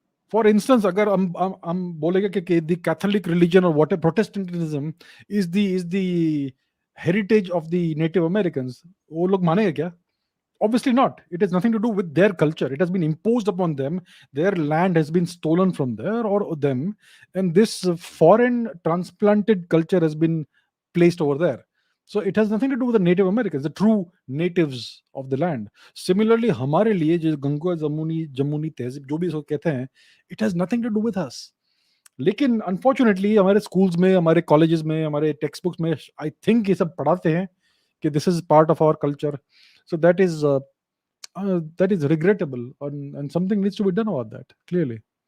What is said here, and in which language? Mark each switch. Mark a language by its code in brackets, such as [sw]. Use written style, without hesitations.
[en] For instance, [hi] अगर हम बोलेंगे कि [en] the Catholic religion or whatever Protestantism is the heritage of the Native Americans, [hi] वो लोग मानेंगे क्या? [en] Obviously not. It has nothing to do with their culture. It has been imposed upon them. Their land has been stolen from there or them, and this foreign transplanted culture has been placed over there. So it has nothing to do with the Native Americans, the true natives of the land. [hi] Similarly, हमारे लिए जो गंगा जमुनी जमुनी तहजीब जो भी इसको कहते हैं, [en] it has nothing to do with us. [hi] लेकिन अनफॉर्चुनेटली हमारे स्कूल्स में, हमारे कॉलेजेस में, हमारे टेक्स्ट बुक्स में [en] I think [hi] ये सब पढ़ाते हैं कि [en] This is part of our culture. So that is regrettable, and something needs to be done about that, clearly.